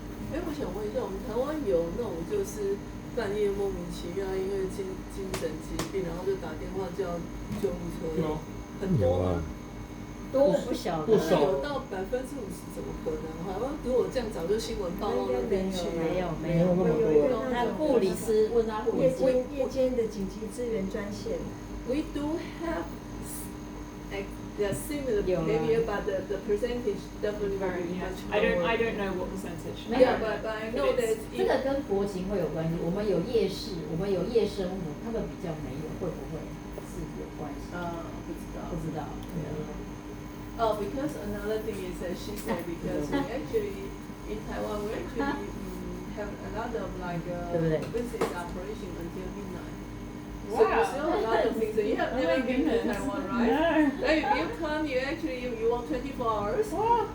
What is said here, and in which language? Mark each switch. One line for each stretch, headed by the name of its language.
Chinese: 我想问一下，我们台湾有那种就是半夜莫名其妙因为精神疾病，然后就打电话叫救护车，很多吗？多我不晓得，有到50%，怎么可能？好像如果这样早就新闻报到那边去，没有，他护理师问他护理师，夜间的紧急支援专线。
English: We do have the similar behavior, but the percentage definitely will be much lower. I don't know what percentage. Yeah, but I know that
Chinese: 这个跟国情会有关系。我们有夜市，我们有夜生活，他们比较没有，会不会是有关系？不知道。
English: Oh, because another thing is that she said because we actually in Taiwan we actually have a lot of like business operation until midnight. So you still have a lot of things. So you have never been to Taiwan, right? No. If you come, you want 24 hours. Wow.